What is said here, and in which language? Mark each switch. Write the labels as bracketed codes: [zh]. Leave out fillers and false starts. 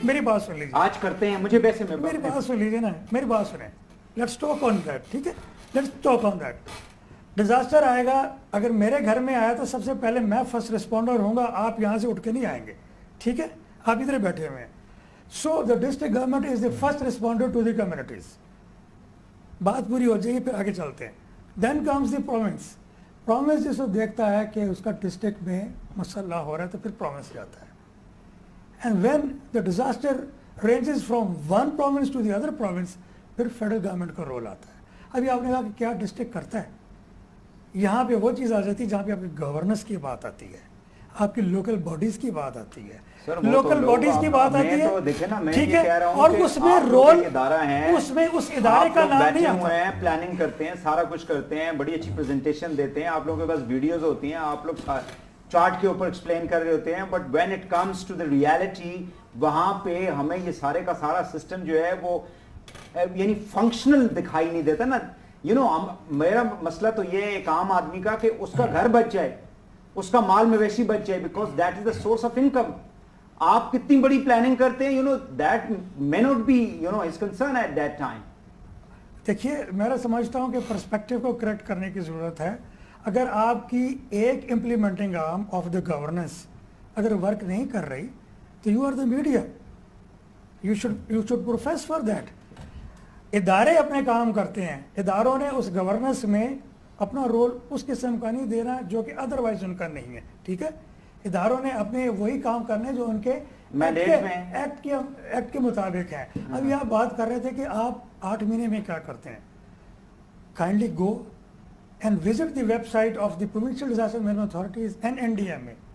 [ur] میری بات سن لیجیے، آج کرتے ہیں، مجھے ویسے میری بات سن لیجیے نا، میری بات سنیں، [en] Let's talk on that. [ur] ٹھیک ہے، [en] Let's talk on that. [ur] Disaster آئے گا، اگر میرے گھر میں آیا تو سب سے پہلے میں فرسٹ ریسپونڈر ہوں گا، آپ یہاں سے اٹھ کے نہیں آئیں گے. ٹھیک ہے، آپ ادھر بیٹھے ہوئے ہیں. [en] So the district government is the first responder to the communities. [ur] بات پوری ہو جائے گی، پھر آگے چلتے ہیں. [en] Then comes the province. [ur] Province جس کو دیکھتا ہے کہ اس کا ڈسٹرکٹ میں مسئلہ ہو رہا ہے تو پھر پروونس جاتا ہے. [en] and when the disaster ranges from one province to the other province, [ur] پھر فیڈرل گورنمنٹ کا رول آتا ہے. ابھی آپ نے کہا کہ کیا ڈسٹرکٹ کرتا ہے، یہاں پہ وہ چیز آ جاتی ہے جہاں پہ آپ کی گورننس کی بات آتی ہے، آپ کی لوکل باڈیز کی بات آتی ہے، لوکل باڈیز کی بات آتی ہے. ٹھیک ہے، اور اس میں رول اس میں اس ادارے کا نام نہیں آتا ہے. پلاننگ کرتے ہیں، سارا کچھ کرتے ہیں، بڑی اچھی پریزنٹیشن دیتے ہیں، آپ لوگوں کے پاس ویڈیوز ہوتی ہیں، آپ لوگ چارٹ کے اوپر ایکسپلین کر رہے ہوتے ہیں، [en] but when it comes to the reality [ur] وہاں پہ ہمیں یہ سارے کا سارا سسٹم جو ہے وہ یعنی فنکشنل دکھائی نہیں دیتا نا. میرا مسئلہ تو یہ ہے ایک عام آدمی کا کہ اس کا گھر بچ جائے، اس کا مال مویشی بچ جائے، [en] Because that is the source of income. [ur] آپ کتنی بڑی پلاننگ کرتے ہیں، [en] That may not be his concern at that time. [ur] دیکھیے میں سمجھتا ہوں کہ پرسپیکٹیو کو کریکٹ کرنے کی ضرورت ہے. اگر آپ کی ایک [en] implementing arm of the governance اگر work [ur] نہیں کر رہی تو [en] You are the media, you should profess for that. [ur] ادارے اپنے کام کرتے ہیں، اداروں نے اس گورننس میں اپنا رول اس قسم کا نہیں دینا جو کہ ادروائز ان کا نہیں ہے. ٹھیک ہے، اداروں نے اپنے وہی کام کرنے جو ان کے ایکٹ کے مطابق ہیں. ابھی آپ بات کر رہے تھے کہ آپ 8 مہینے میں کیا کرتے ہیں. [en] Kindly go and visit the website of the provincial disaster management authorities and NDMA.